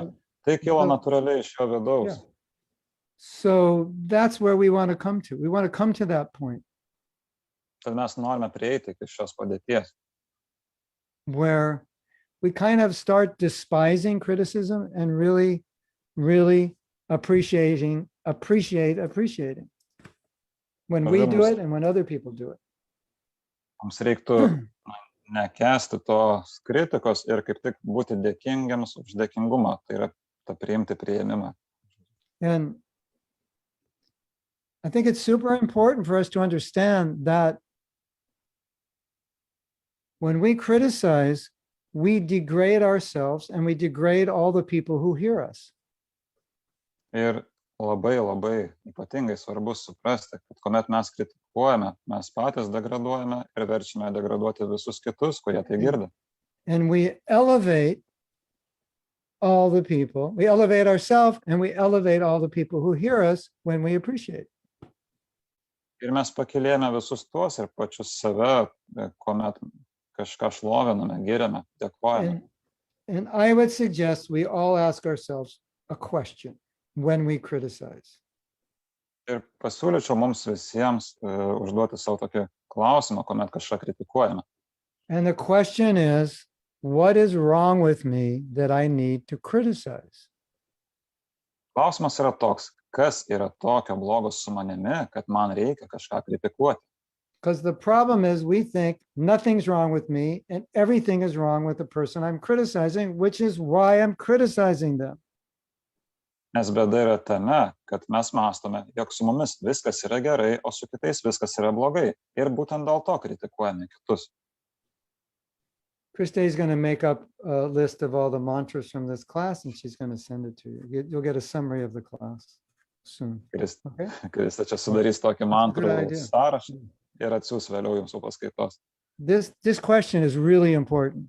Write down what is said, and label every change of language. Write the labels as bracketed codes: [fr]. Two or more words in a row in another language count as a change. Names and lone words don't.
[lt] Tai kilo natūraliai iš jo vidaus. [en] Yeah. So that's where we want to come to. We want to come to that point. [lt] Tad mes norime prieiti iki šios padėties. [en] Where we kind of start despising criticism and really, really appreciating when we do it and when other people do it. [lt] Mums reiktų nekęsti tos kritikos ir kaip tik būti dėkingiams už dėkingumą, tai yra tą priimti priėmimą. [en] And I think it's super important for us to understand that when we criticize, we degrade ourselves and we degrade all the people who hear us. [lt] Ir labai, labai ypatingai svarbu suprasti, kad kuomet mes kritikuojame, mes patys degraduojame ir verčiame degraduoti visus kitus, kurie tai girdi. [en] And we elevate all the people, we elevate ourselves and we elevate all the people who hear us when we appreciate. [lt] Ir mes pakilėjame visus tuos ir pačius save, kuomet kažką šloviname, giriame, dėkojame. [en] And I would suggest we all ask ourselves a question when we criticize. [lt] Ir pasiūlyčiau mums visiems užduoti savo tokį klausimą, kuomet kažką kritikuojame. [en] And the question is, what is wrong with me that I need to criticize? [lt] Klausimas yra toks, kas yra tokio blogo su manimi, kad man reikia kažką kritikuoti. [en] Because the problem is we think nothing's wrong with me and everything is wrong with the person I'm criticizing, which is why I'm criticizing them. [lt] Nes bėda yra tame, kad mes mąstome, jog su mumis viskas yra gerai, o su kitais viskas yra blogai. Ir būtent dėl to kritikuojame kitus. [en] Krista is going to make up a list of all the mantras from this class and she's going to send it to you. You'll get a summary of the class soon. Okay? [lt] Krista čia sudarys tokį mantrų sąrašą ir atsiųs vėliau jums po paskaitos. [en] This question is really important.